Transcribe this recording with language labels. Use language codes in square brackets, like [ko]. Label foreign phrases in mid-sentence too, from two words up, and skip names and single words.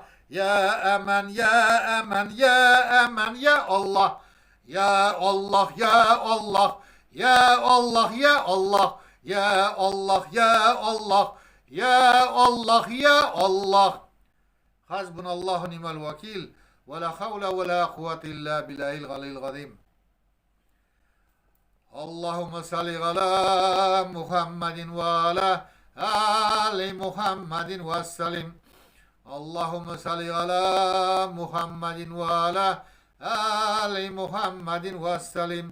[ar] يا أمان يا أمان يا أمان يا الله. يا الله يا الله. يا الله يا الله. يا الله يا الله. يا الله يا الله. حسبنا الله نعم الوكيل. ولا حول ولا قوة إلا بالله العلي العظيم. اللهم صل على محمد وعلى آل محمد وسلم. اللهم صل على محمد وعلى آل محمد وسلم.